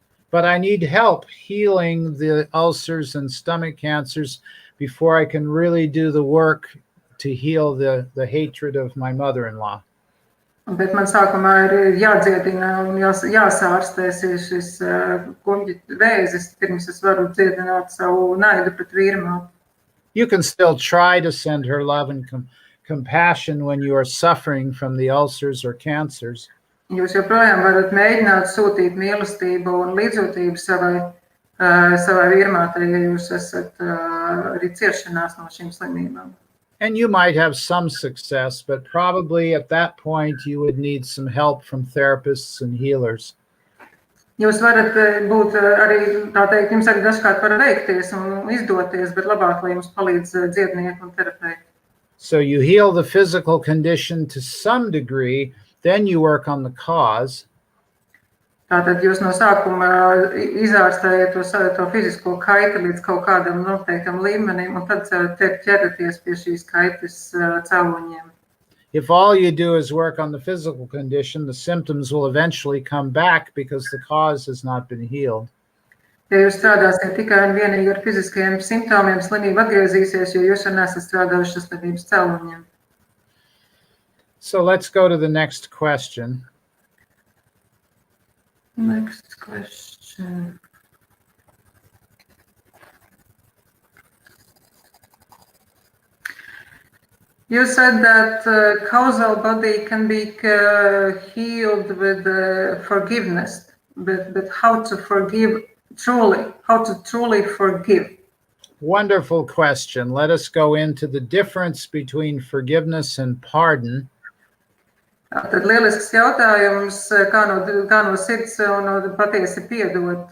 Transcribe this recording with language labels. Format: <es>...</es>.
<en>But I need help healing the ulcers and stomach cancers before I can really do the work to heal the hatred of my mother-in-law.</en> <lv>Bet man sākumā ir jādziedina un jāsārstēs šis kuņģa vēzis, pirms es varu dziedināt savu naidu pret vīrmātu.</lv> <en>You can still try to send her love and compassion when you are suffering from the ulcers or cancers.</en> <lv>Jūs joprojām varat mēģināt sūtīt mīlestību un līdzjūtību savai vīrmātei, ja jūs esat arī ciešanās no šīm slimībām.</lv> <en>And you might have some success, but probably at that point you would need some help from therapists and healers.</en> <lv>Jūs varat būt arī, tā teikt, jums arī dažkārt var veikties un izdoties, bet labāk, lai jums palīdz dziednieki un terapeiti.</lv> <en>So you heal the physical condition to some degree, then you work on the cause.</en> <lv>Tātad jūs no sākuma izārstējat to fizisko kaiti līdz kaut kādam noteiktam līmenim, un tad ķeraties pie šīs kaitas cēloņiem.</lv> <en>If all you do is work on the physical condition, the symptoms will eventually come back because the cause has not been healed.</en> <lv>Ja jūs strādāsiet tikai un vienīgi ar fiziskajiem simptomiem, slimība atgriezīsies, jo jūs jau nesat strādājuši ar slimības cēloņiem.</lv> <en>So let's go to the next question. Next question. You said that causal body can be healed with forgiveness, but how to forgive truly? How to truly forgive? Wonderful question. Let us go into the difference between forgiveness and pardon.</en> <lv>Tad lielisks jautājums, kā no sirds un patiesi piedot.</lv>